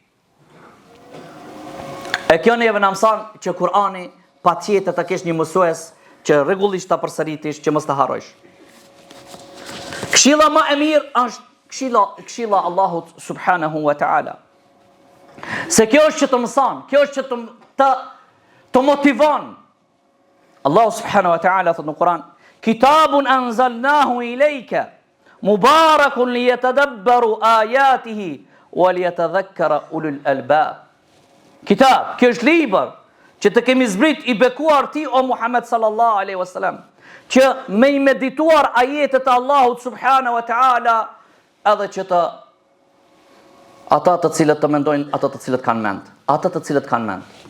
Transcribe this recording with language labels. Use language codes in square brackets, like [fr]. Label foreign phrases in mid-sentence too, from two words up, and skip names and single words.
[sq] E kjo neve na mëson që Kur'ani patjetër të kesh një mësues që rregullisht ta përsëritish, që mos ta harrosh. Këshilla më e mirë është këshilla Allahut [ar] سبحانه وتعالى. [sq] Se kjo është që të mëson, kjo është që të motivon. [ar] الله سبحانه وتعالى [sq] thot në Kur'an: [ar] "كتاب أنزلناه إليك مبارك ليدبروا آياته وليتذكر أولو الألباب." Kitab, [sq] kjo është libër që të kemi zbrit i bekuar ti o Muhammed [ar] صلى الله عليه وسلم, [sq] që me i medituar ajetet e Allahut [ar] سبحانه وتعالى, [sq] edhe që ata të cilët të mendojnë, ata të cilët kanë mend, ata të cilët kanë mend.